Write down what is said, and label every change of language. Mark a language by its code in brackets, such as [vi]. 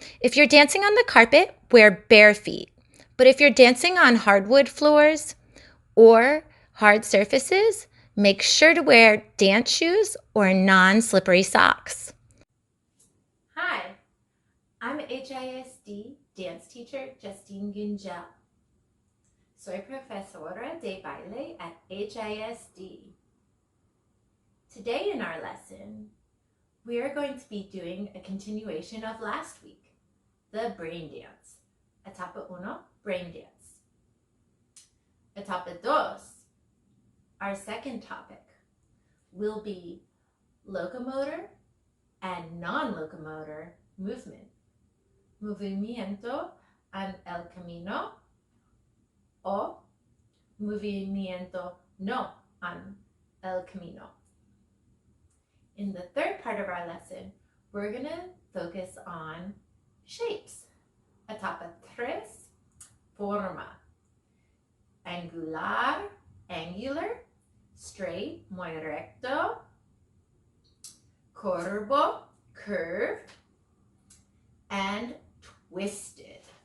[en] If you're dancing on the carpet, wear bare feet. But if you're dancing on hardwood floors or hard surfaces, make sure to wear dance shoes or non-slippery socks. Hi, I'm HISD dance teacher Justine Gingell. [es] Soy profesora de baile [en] at HISD. Today in our lesson, we are going to be doing a continuation of last week, the brain dance. Etapa 1, brain dance. Etapa 2, our second topic, will be locomotor and non-locomotor movement. [es] Movimiento en el camino o movimiento no en el camino. [en] In the third part of our lesson, we're going to focus on shapes. [es] Etapa 3, forma. Angular, angular, [en] straight, [es] muy recto, curvo, [en] curved, and twisted.